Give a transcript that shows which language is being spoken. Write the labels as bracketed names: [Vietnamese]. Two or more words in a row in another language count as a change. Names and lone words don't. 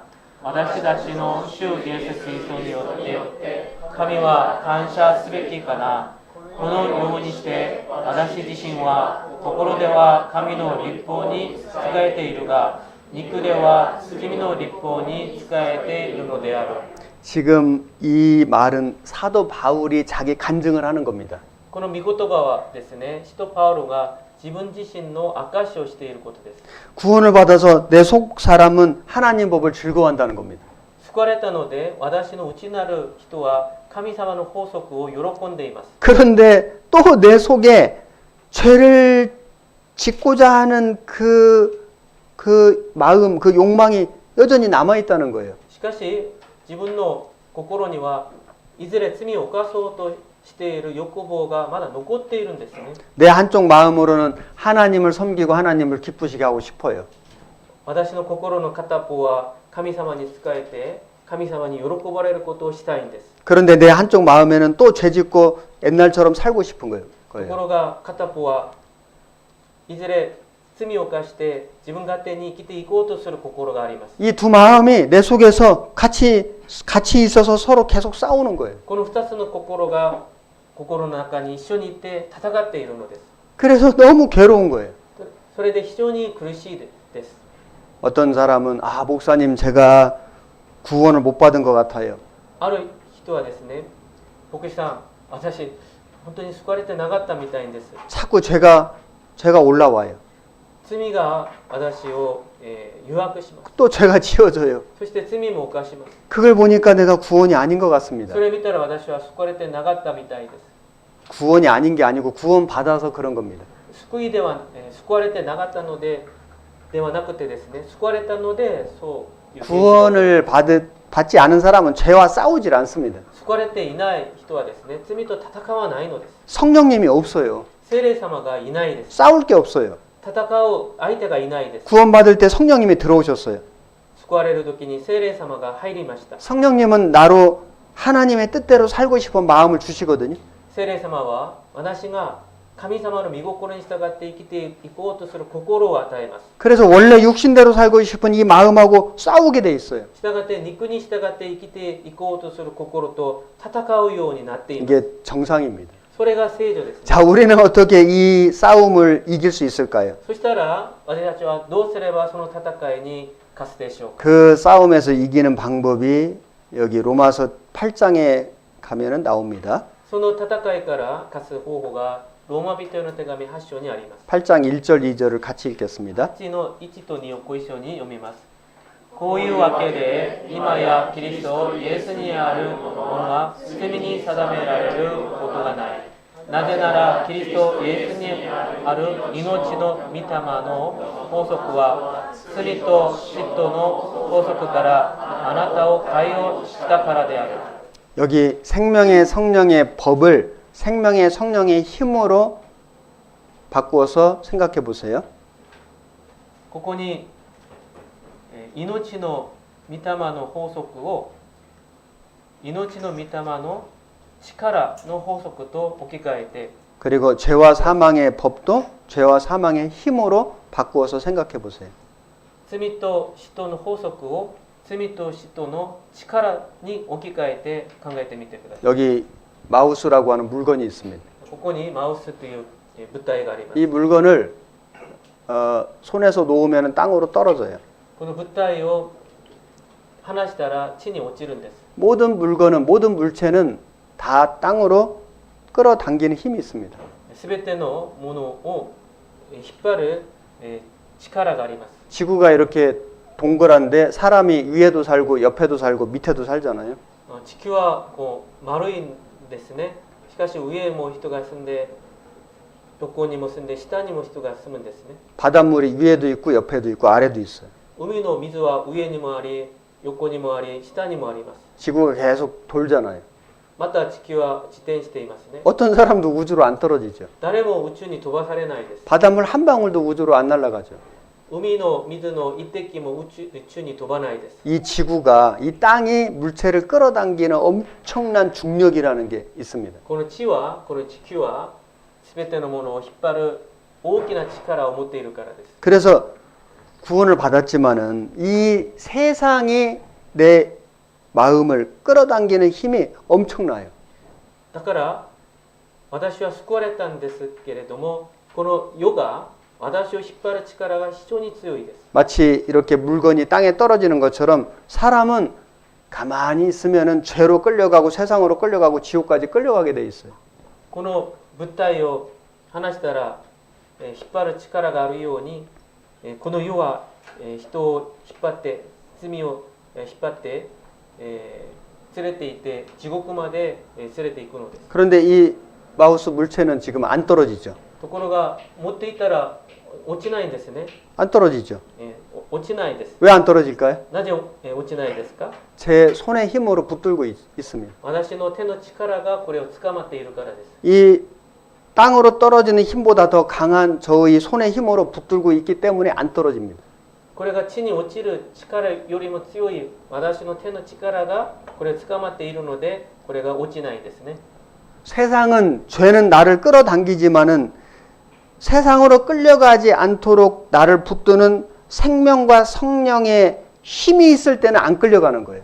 [Japanese] 私たちの主イエス・キリストによって神は感謝すべきかな。このようにして私自身は心では神の律法に仕えているが、肉では罪の律法に仕えているのである。 [Korean] 지금 이 말은 사도 바울이 자기 간증을 하는 겁니다. [Japanese] この御言葉はですね、使徒パウロが自分自身の証しをしていることです。 [Korean] 구원을 받아서 내 속 사람은 하나님 법을 즐거워한다는 겁니다. [Japanese] 救われたので私の内なる人は神様の法則を喜んでいます。 [Korean] 그런데 또 내 속에 죄를 짓고자 하는 그 마음, 그 욕망이 여전히 남아 있다는 거예요. [Japanese] しかし自分の心にはいずれ罪を犯そうとしている欲望がまだ残っているんですね。 [Korean] 내 한쪽 마음으로는 하나님을 섬기고 하나님을 기쁘시게 하고 싶어요. [Japanese] 私の心の片方は神様に仕えて神様に喜ばれることをしたいんです。 [Korean] 그런데 내 한쪽 마음에는 또 죄 짓고 옛날처럼 살고 싶은 거예요. [Japanese] ところが片方はいずれ罪を犯して自分勝手に生きていこうとする心があります。 [Korean] 이 두 마음이 내 속에서 같이 있어서 서로 계속 싸우는 거예요. [Japanese] この2つの心が心の中に一緒にいて戦っているのです。 [Korean] 그래서 너무 괴로운 거예요. [Japanese] それで非常に苦しいです。 [Korean] 어떤 사람은 목사님 제가 구원을 못 받은 것 같아요. [Japanese] ある人はですね、牧師さん、私本当に救われてなかったみたいです。 [Korean] 자꾸 제가 올라와요. [Japanese] 罪が私を、誘惑します。 [Korean] 또 제가 지어져요. [Japanese] そして罪も犯します。 [Korean] 그걸 보니까 내가 구원이 아닌 것 같습니다. [Japanese] それを見たら私は救われてなかったみたいです。 [Korean] 구원이 아닌 게 아니고 구원 받아서 그런 겁니다. [Japanese] 救いでは、救われてなかったのでではなくてですね、救われたのでそういう [Korean] 구원을 받지 않은 사람은 죄와 싸우질 않습니다. [Japanese] 救われていない人はですね、罪と戦わないのです。 [Korean] 성령님이 없어요. [Japanese] 聖霊様がいないです。 [Korean] 싸울 게 없어요. [Japanese] 戦う相手がいないです。 [Korean] 구원받을 때 성령님이 들어오셨어요. [Japanese] 救われる時に聖霊様が入りました。 [Korean] 성령님은 나로 하나님의 뜻대로 살고 싶은 마음을 주시거든요. [Japanese] 聖霊様は私が神様の御心に従って生きていこうとする心を与えます。 [Korean] 그래서 원래 육신대로 살고 싶은 이 마음하고 싸우게 돼 있어요. [Japanese] 従って肉に従って生きていこうとする心と戦うようになっています。 [Korean] 이게 정상입니다. [Japanese] それが聖女ですね。 [Korean] 자, 우리는 어떻게 이 싸움을 이길 수 있을까요? [Japanese] そしたら私たちはどうすればその戦いに勝つでしょうか。 [Korean] 그 싸움에서 이기는 방법이 여기 로마서 8장에 가면은 나옵니다. [Japanese] その戦いから勝つ方法がローマ人への手紙8章にあります。 [Korean] 8장 1절 2절을 같이 읽겠습니다. [Japanese] 8 の1と2をご一緒に読みます。こういうわけで今やキリストイエスにあるものは罪に定められることがない。なぜならキリストイエスにある命の御霊の法則は罪と嫉妬の法則からあなたを解放したからである。 [Korean] 여기 생명의 성령의 법을 생명의 성령의 힘으로 바꾸어서 생각해 보세요. [Japanese] ここに命の御霊の法則を命の御霊の力の法則と置き換えて [Korean] 그리고 죄와 사망의 법도 죄와 사망의 힘으로 바꾸어서 생각해 보세요. [Japanese] 罪と死との法則を罪と死との力に置き換えて考えてみてください。 [Korean] 여기 마우스라고 하는 물건이 있습니다. [Japanese] ここにマウスという物体があります。 [Korean] 이 물건을 손에서 놓으면 땅으로 떨어져요. [Japanese] この物体を離したら地に落ちるんです。 [Korean] 모든 물건은 모든 물체는 다 땅으로 끌어당기는 힘이 있습니다. [Japanese] すべてのものを引っ張る力があります。 [Korean] 지구가 이렇게 동그란데 사람이 위에도 살고 옆에도 살고 밑에도 살잖아요. [Japanese] 地球はこう丸いんですね。しかし上も人が住んで横にも住んで下にも人が住むんですね。 [Korean] 바닷물이 위에도 있고 옆에도 있고 아래도 있어요. [Japanese] 海の水は上にもあり横にもあり下にもあります。 [Korean] 지구가 계속 돌잖아요. [Japanese] また地球は自転していますね。 [Korean] 어떤 사람도 우주로 안 떨어지죠. [Japanese] 誰も宇宙に飛ばされないです。 [Korean] 바닷물 한 방울도 우주로 안 날아가죠. [Japanese] 海の水の一滴も宇宙に飛ばないです。 [Korean] 이 지구가 이 땅이 물체를 끌어당기는 엄청난 중력이라는 게 있습니다. [Japanese] この地はこの地球は全てのものを引っ張る大きな力を持っているからです。 [Korean] 그래서 구원을 받았지만은 이 세상이 내 마음을 끌어당기는 힘이 엄청나요. [Japanese] だから私は救われたんですけれども、この世が私を引っ張る力が非常に強いです。 [Korean] 마치 이렇게 물건이 땅에 떨어지는 것처럼 사람은 가만히 있으면은 죄로 끌려가고 세상으로 끌려가고 지옥까지 끌려가게 돼 있어요. [Japanese] この物体を離したら引っ張る力があるように、この世は人を引っ張って罪を引っ張って連れて行って地獄まで連れて行くのです。 [Korean] 그런데 이 마우스 물체는 지금 안 떨어지죠. [Japanese] ところが持っていたら落ちないんですね。 [Korean] 안 떨어지죠. [Japanese] 落ちないです。 [Korean] 왜 안 떨어질까요? [Japanese] なぜ落ちないですか？ [Korean] 제 손의 힘으로 붙들고 있습니다. [Japanese] 私の手の力がこれを掴まっているからです。 [Korean] 이 땅으로 떨어지는 힘보다 더 강한 저의 손의 힘으로 붙들고 있기 때문에 안 떨어집니다. [Japanese] これが地に落ちる力よりも強い私の手の力がこれを掴まっているのでこれが落ちないんですね。 [Korean] 세상은 죄는 나를 끌어당기지만은 세상으로 끌려가지 않도록 나를 붙드는 생명과 성령의 힘이 있을 때는 안 끌려가는 거예요.